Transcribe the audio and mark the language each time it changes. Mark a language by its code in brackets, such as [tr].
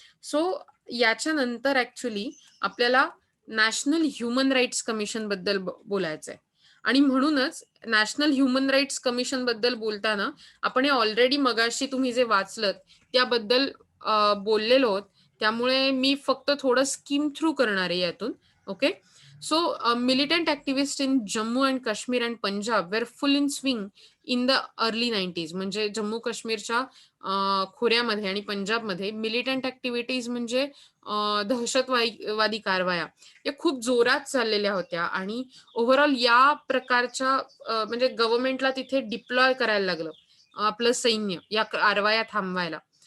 [mr] So याच्यानंतर actually आपल्याला national human rights commission बद्दल बोलायचंय आणि म्हणूनच नॅशनल ह्युमन राईट्स कमिशन बद्दल बोलताना आपण हे ऑलरेडी मगाशी तुम्ही जे वाचलं त्याबद्दल बोललेलो आहोत, त्यामुळे मी फक्त थोडं स्कीम थ्रू करणार आहे यातून. Okay. [en] So, militant activists in Jammu and Kashmir and Punjab were full in swing in the early 90s. [mr] म्हणजे जम्मू काश्मीरच्या खोऱ्यामध्ये आणि पंजाबमध्ये मिलिटंट ऍक्टिव्हिटीज म्हणजे दहशतवादी कारवाया या खूप जोरात चाललेल्या होत्या आणि ओव्हरऑल या प्रकारच्या म्हणजे गव्हर्नमेंटला तिथे डिप्लॉय करायला लागलं आपलं सैन्य या कारवाया थांबवायला.